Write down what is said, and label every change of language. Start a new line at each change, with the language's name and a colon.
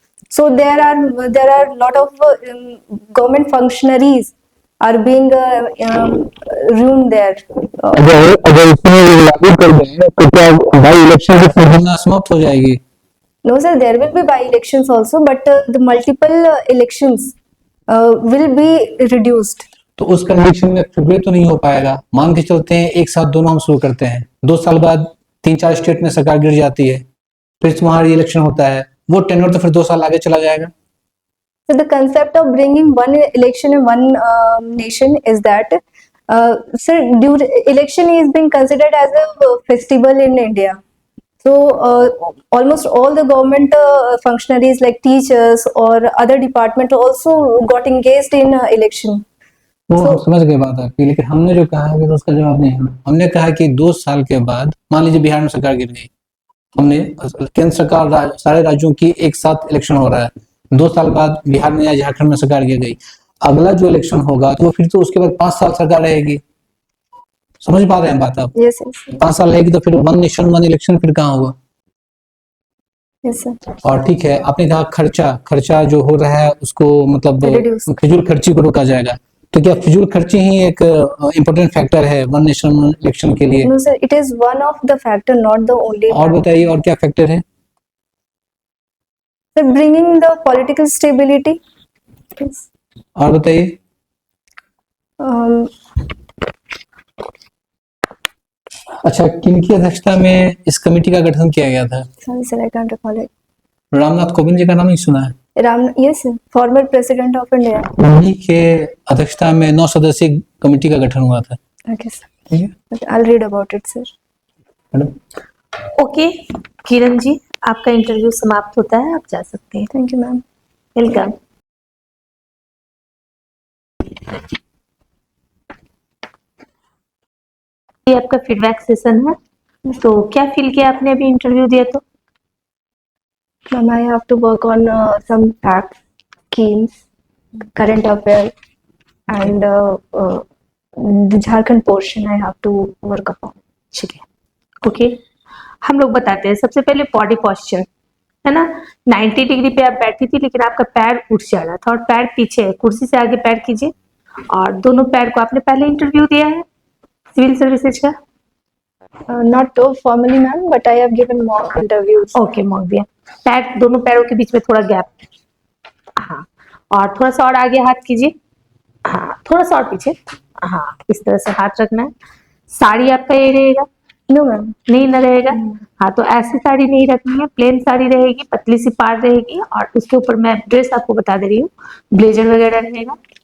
English: So there are a lot of government functionaries are being ruined there.
Hindi: अगर अगर इसमें लागू कर दें तो क्या बाई इलेक्शन की संभावना समाप्त हो जाएगी?
English: No, sir, there will be by elections also, but the multiple elections will be reduced.
Hindi: तो उस कंडीशन में फिर भी तो नहीं हो पाएगा। मान के चलते हैं एक साथ दोनों हम शुरू करते हैं, 2 साल बाद 3-4 स्टेट में सरकार गिर जाती है, फिर वहां इलेक्शन होता है, वो टेन्योर तो फिर 2 साल आगे चला जाएगा।
English: So the concept of bringing one election in one nation is that, sir, election is being considered as a festival in India. So almost all the government functionaries like teachers or other department also got engaged in election.
Hindi: वो हम समझ गए बात आपकी, लेकिन हमने जो कहा है तो उसका जवाब नहीं है। हमने कहा कि 2 साल के बाद मान लीजिए बिहार में सरकार गिर गई, हमने केंद्र सरकार सारे राज्यों की एक साथ इलेक्शन हो रहा है, 2 साल बाद बिहार में या झारखंड में सरकार गिर गई, अगला जो इलेक्शन होगा तो फिर तो उसके बाद 5 साल सरकार रहेगी। समझ पा रहे हैं बात आप?
English: Yes, yes,
Hindi: 5 साल रहेगी तो फिर वन नेशन वन इलेक्शन फिर कहाँ होगा?
English: yes, sir.
Hindi: और ठीक है, आपने कहा खर्चा जो हो रहा है उसको मतलब
English: Reduce.
Hindi: फिजूल खर्ची को रोका जाएगा, तो क्या फिजूल खर्ची ही एक इम्पोर्टेंट फैक्टर है वन नेशन वन इलेक्शन के लिए?
English: No, sir, it is one of the factor, not the only.
Hindi: और बताइए और क्या फैक्टर है?
English: Sir, bringing the political stability. Yes.
Hindi: और बताइए। Um, अच्छा, किनकी अध्यक्षता में इस कमेटी का गठन किया गया था?
English: sorry, sir, I can't recall it.
Hindi: Ramnath Kovind ji का नाम नहीं सुना है?
English: Yes, sir, former president of India.
Hindi: उन्हीं के अध्यक्षता में 9 सदस्यीय कमेटी का गठन हुआ था।
English: Okay, sir.
Hindi: ठीक है
English: But I'll read about it, sir. Madam.
Hindi: Okay Kiran ji, आपका इंटरव्यू समाप्त होता है, आप जा सकते हैं।
English: Thank you, ma'am. Welcome.
Hindi: ये आपका फीडबैक सेशन है, तो क्या फील किया आपने अभी इंटरव्यू दिया तो?
English: Ma'am, I have to work on some facts, schemes, current affairs, and the Jharkhand portion I have to work upon.
Hindi: ठीक है, ओके। हम लोग बताते हैं सबसे पहले बॉडी पॉस्चर, है ना। 90 डिग्री पे आप बैठी थी लेकिन आपका पैर उठ जा रहा था और पैर पीछे है, कुर्सी से आगे पैर कीजिए। और दोनों पैर को आपने पहले इंटरव्यू दिया है सिविल सर्विसेज का?
English: Not formally, ma'am, but I have given mock interviews.
Hindi: Okay, mock दिया। पैर, दोनों पैरों के बीच में थोड़ा गैप, हाँ। और थोड़ा सा और आगे हाथ कीजिए, हाँ, थोड़ा सा और पीछे, हाँ, इस तरह से हाथ रखना है। साड़ी आपका ये रहेगा?
English: No, ma'am.
Hindi: नहीं न रहेगा, हाँ। तो ऐसी साड़ी नहीं रखनी है, प्लेन साड़ी रहेगी, पतली सी पार रहेगी और उसके ऊपर मैं ड्रेस आपको बता दे रही हूँ, ब्लेजर वगैरह रहेगा।